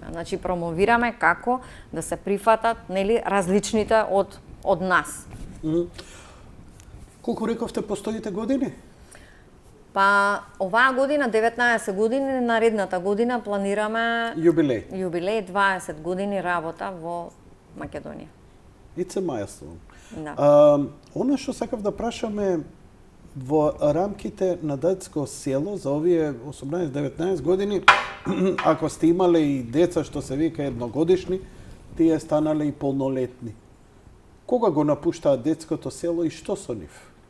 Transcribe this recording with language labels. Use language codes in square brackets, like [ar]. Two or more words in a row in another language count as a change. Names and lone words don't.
[mk] Значи промовираме како да се прифатат, нели, различните од нас. Колку рековте постоите години? Па оваа година 19 години, наредната година планираме Јубилеј. Јубилеј 20 години работа во Македонија. [en] It's a milestone. [mk] Да. Она што сакав да прашаме, во рамките на детско село за овие 18-19 години, ако сте имале и деца што се вика едногодишни, тие станале и полнолетни. Кога го напуштаат детското село и што со нив?